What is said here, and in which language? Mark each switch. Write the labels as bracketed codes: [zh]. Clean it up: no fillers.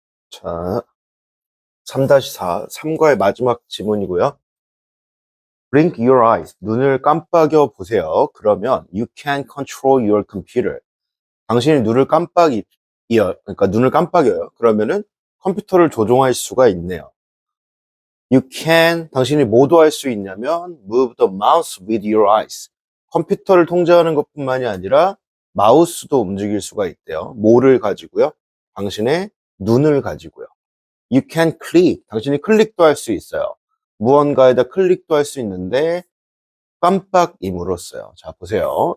[ko] 자, 3-4, 3과의 마지막 지문이고요. [en] Blink your eyes. [ko] 눈을 깜빡여 보세요. 그러면 [en] you can control your computer. [ko] 당신이 그러니까 눈을 깜빡여요. 그러면은 컴퓨터를 조종할 수가 있네요. [en] You can, [ko] 당신이 뭐도 할 수 있냐면 [en] move the mouse with your eyes. [ko] 컴퓨터를 통제하는 것뿐만이 아니라 마우스도 움직일 수가 있대요. 뭐를 가지고요? 당신의 눈을 가지고요. [en] You can click. [ko] 당신이 클릭도 할 수 있어요. 무언가에다 클릭도 할 수 있는데 깜빡임으로써요. 자, 보세요.